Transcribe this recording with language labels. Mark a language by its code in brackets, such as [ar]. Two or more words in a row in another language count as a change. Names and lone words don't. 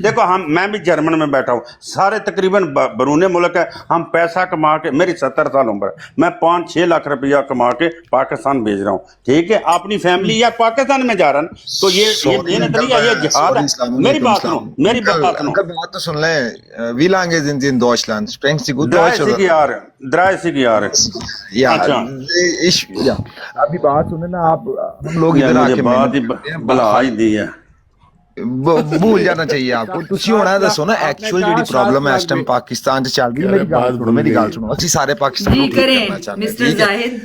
[ur] دیکھو میں بھی جرمن میں بیٹھا ہوں, سارے تقریباً بیرون ملک ہے. ہم پیسہ کما کے, میری 70 سال عمر ہے, میں 5-6 لاکھ روپیہ کما کے پاکستان بھیج رہا ہوں. ٹھیک ہے, اپنی فیملی یا پاکستان میں جا رہا ہے, تو یہ نظریہ یہ جہاد ہے. میری بات سنو, میری بات سنو, بات تو سن لیں. [de] Wie lange sind Sie in Deutschland? Sprechen Sie gut Deutsch? 30 Jahre. Ja, [ur] ابھی بات سنیں نا آپ, ہم لوگ ادھر آ کے بات بلا ہی دی ہے, بھول جانا چاہیے آپ کو. [pa] تسی ہونا ہے دسو نا ایکچوئل جیڑی پرابلم ہے اس ٹائم پاکستان چ چل رہی ہے. میری گل سنو, اسی سارے پاکستان [ur] جی کریں مسٹر زاہد.